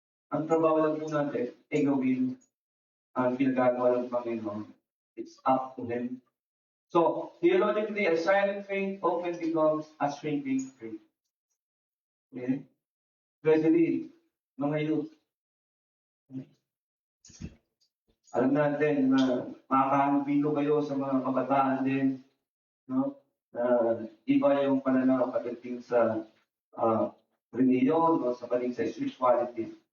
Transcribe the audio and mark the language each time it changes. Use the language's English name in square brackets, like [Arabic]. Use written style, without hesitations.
[Filipino] Ang trabaho lang po natin ay gawin ang pinagagawa ng Panginoon. [English] It's up to Him. So, theologically, a silent faith often becomes a shrinking faith. Okay? Especially, mga youth. [Filipino] Alam natin na makakahalubilo kayo sa mga kabataan din, no? Iba yung pananaw pagdating sa reliyon o sa pagdating sa spirituality.